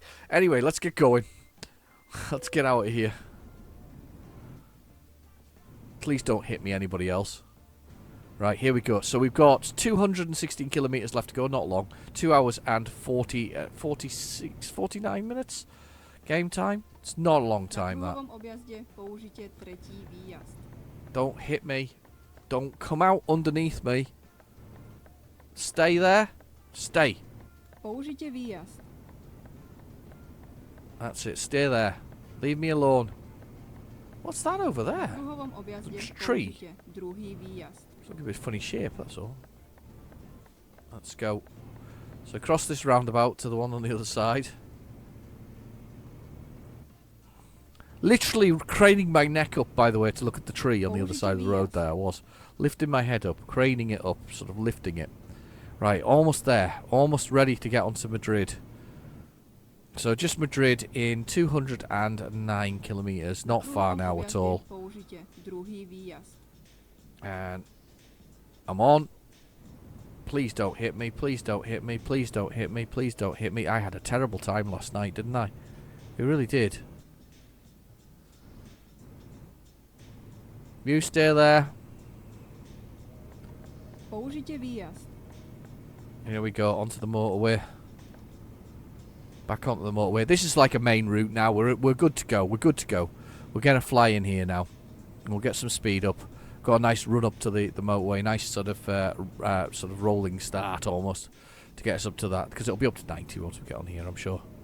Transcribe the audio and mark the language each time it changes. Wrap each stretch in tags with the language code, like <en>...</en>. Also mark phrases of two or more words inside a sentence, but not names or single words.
<en>Anyway, let's get going. Let's get out of here. Please don't hit me, anybody else. Right, here we go. So we've got 216 kilometers left to go. Not long. 2 hours and 49 minutes. Game time. It's not a long time,</en> <sk>Na</sk> <en>that.</en> <sk>kruhovom objazde použite tretí výjazd.</sk> <en>Don't hit me. Don't come out underneath me. Stay there. Stay.</en> <sk>Použite výjazd.</sk> <en>That's it. Stay there. Leave me alone. What's that over</en> <sk>Na</sk> <en>there?</en> <sk>kruhovom objazde</sk> <en>It's a tree.</en> <sk>použite druhý výjazd.</sk> <en>It's looking a bit funny shape, that's all. Let's go. So across this roundabout to the one on the other side. Literally craning my neck up, by the way, to look at the tree on the other side of the road there. I was lifting my head up, craning it up, sort of lifting it. Right, almost there. Almost ready to get onto Madrid. So just Madrid in 209 kilometres. Not far now at all.</en> <sk>Použite druhý výjazd.</sk> <en>And I'm on. Please don't hit me. Please don't hit me. Please don't hit me. Please don't hit me. I had a terrible time last night, didn't I? It really did. You stay there.</en> <sk>Použite výjazd.</sk> <en>Here we go, onto the motorway. Back onto the motorway. This is like a main route now. We're good to go. We're good to go. We're gonna fly in here now. And we'll get some speed up. Got a nice run up to the motorway. Nice sort of rolling start almost to get us up to that, because it'll be up to 90 once we get on here, I'm sure.</en>